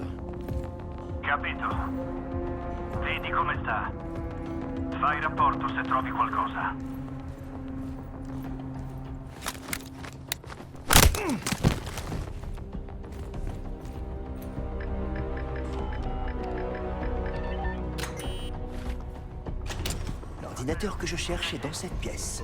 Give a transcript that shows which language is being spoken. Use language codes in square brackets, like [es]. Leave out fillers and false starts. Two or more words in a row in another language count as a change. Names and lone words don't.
[it] Capito. Vedi come sta. Fai rapporto se trovi qualcosa. [fr] L'ordinateur que je cherche est dans cette pièce.